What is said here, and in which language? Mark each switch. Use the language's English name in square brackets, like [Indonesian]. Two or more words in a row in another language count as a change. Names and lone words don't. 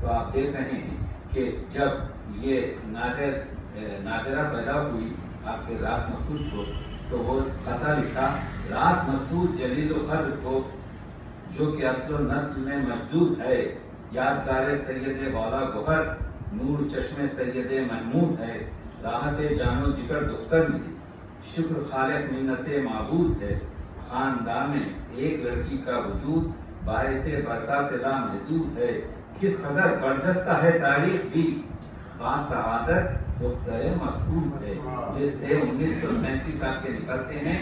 [Urdu] تو آپ دیکھ رہے ہیں کہ جب یہ نادرہ پیدا ہوئی آپ کے راس مسعود کو، تو وہ خطا لکھا راس مسعود جلیل و قدر کو، جو کہ اصل و نسل میں مجدود ہے، یادگار سید والا گوہر، نور چشم سید محمود ہے، راحت جان و جگر دختر ملی، شکر خالق منت معبود ہے، خاندان میں ایک لڑکی کا وجود باعث برکات لامحدود ہے، کس قدر برجستہ ہے تاریخ بھی، سعادت دختر مسعود ہے، جس سے 1937 آپ کے نکلتے ہیں۔